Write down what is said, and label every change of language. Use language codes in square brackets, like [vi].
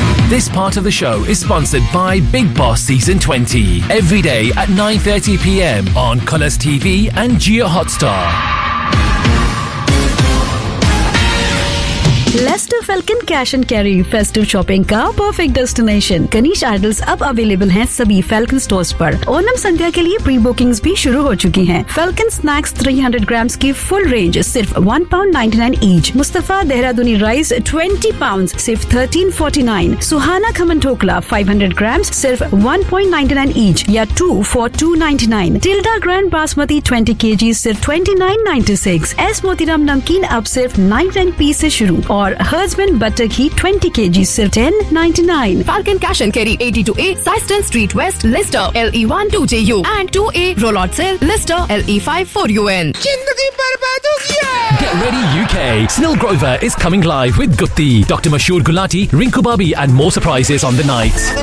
[en] This part of the show is sponsored by Big Boss Season 20. Every day at 9:30 PM on Colors TV and Jio Hotstar. Leicester Falcon Cash and Carry Festive Shopping का perfect destination. [hi] कनिश idols अब available हैं सभी falcon stores पर. ओनम संध्या के लिए pre bookings भी शुरू हो चुकी हैं. फैल्कन स्नैक्स 300 ग्राम्स की फुल रेंज सिर्फ £1.99 ईच. मुस्तफा देहरादूनी राइस 20 pounds सिर्फ 13.49. सुहाना खमन ढोकला 500 ग्राम्स सिर्फ 1.99 ईच या 2 for £2.99. Tilde grand basmati 20 kg सिर्फ 29.96. एस मोतीराम नमकीन अब सिर्फ 99 पीस से शुरू. और हर्जमन बटर घी 20 kg सिर्फ $10.99. Falcon cash and carry 82A साइस्टन street west Leicester LE12JU and 2A roll out cell Leicester LE54UN. जिंदगी बर्बाद हो गया. [en] Get ready, UK. Snill Grover is coming live with Gutti, Dr. Mashur Gulati, Rinku Babi, and more surprises on the night.